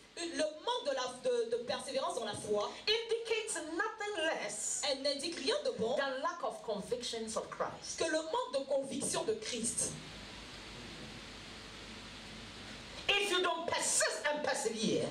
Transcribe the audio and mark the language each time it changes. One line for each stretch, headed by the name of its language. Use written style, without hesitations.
French: le manque de persévérance dans la foi,
English: indicates nothing less
French: elle n'indique rien de bon
English: than lack of convictions of Christ.
French: que le manque de conviction de Christ.
English: If you don't persist and persevere,